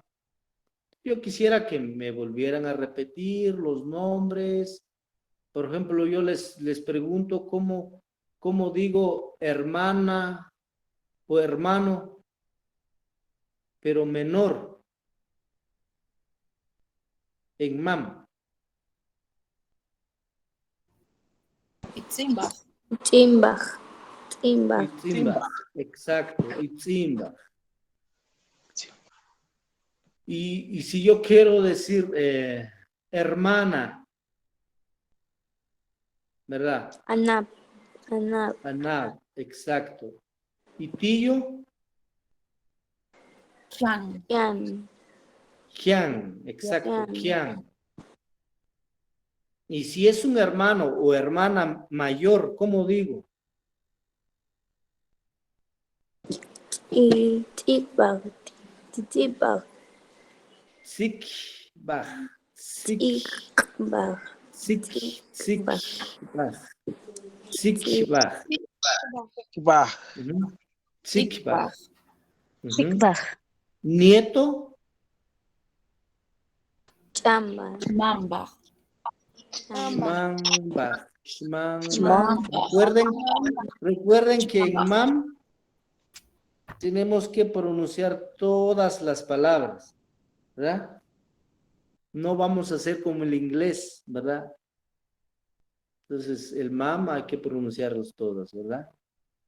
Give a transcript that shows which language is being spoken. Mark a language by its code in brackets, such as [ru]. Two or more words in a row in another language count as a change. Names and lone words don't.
[es] Yo quisiera que me volvieran a repetir los nombres. Por ejemplo, yo les pregunto cómo digo hermana o hermano, pero menor en mam. [mam] Chimbaj. Chimbaj. Itzimba, [es] exacto, Itzimba. Y si yo quiero decir hermana, ¿verdad? [mam] Anab. [es] Anab, exacto. Y tío, [mam] Clan. [es] Kian, exacto, [mam] Kian. Kian. [es] Y si es un hermano o hermana mayor, ¿cómo digo? [mam] Y Tikbaj. Tikbaj. Sikbaj. Tikbaj. Sikbaj. Va. Sikbaj. Tikbaj. [es] Nieto, [mam] Chamba. Mamba. Shmambaj. Mamba. [es] Recuerden que en mam tenemos que pronunciar todas las palabras, ¿verdad? No vamos a hacer como el inglés, ¿verdad? Entonces, el mam hay que pronunciarlos todos, ¿verdad?